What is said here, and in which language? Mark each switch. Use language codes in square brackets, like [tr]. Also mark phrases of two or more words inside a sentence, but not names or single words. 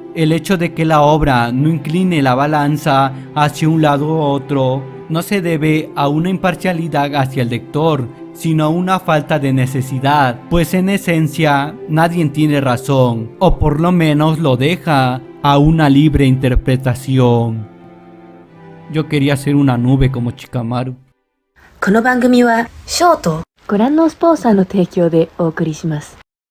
[es] El hecho de que la obra no incline la balanza hacia un lado u otro no se debe a una imparcialidad hacia el lector, sino a una falta de necesidad, pues en esencia nadie tiene razón, o por lo menos lo deja a una libre interpretación. Yo quería ser una nube como Chikamaru. [ja] この番組はショートご覧のスポンサーの提供でお送りします。